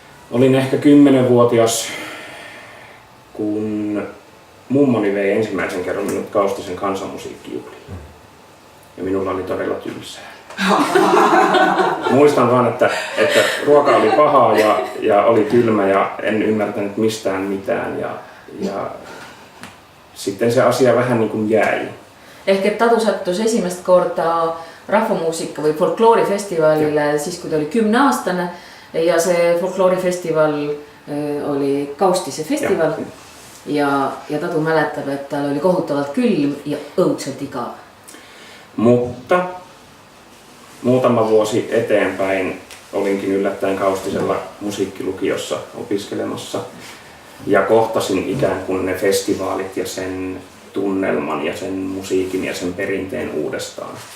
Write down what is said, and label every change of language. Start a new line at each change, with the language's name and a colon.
Finnish: Olin ehkä 10-vuotias, kun mummoni vei ensimmäisen kerran minut Kaustisen kansanmusiikkijuhliin. Ja minulla oli todella tylsää. Muistan vaan, että ruoka oli pahaa ja oli kylmä ja en ymmärtänyt mistään mitään. Ja sitten se asia vähän niin kuin jäi.
Estonian: Ehk Tatu sattus esimest korda rahvamuusika või folkloorifestivalile siis, kui ta oli 10-aastane ja see folkloorifestival oli Kaustise festival ja Tatu mäletab, et tal oli kohutavalt külm ja õudselt igav.
Finnish: Mutta muutama vuosi eteenpäin olinkin yllättäen Kaustisella musiikkilukiossa opiskelemassa ja kohtasin ikään kuin ne festivaalit ja sen tunnelman ja sen musiikin ja sen perinteen uudestaan.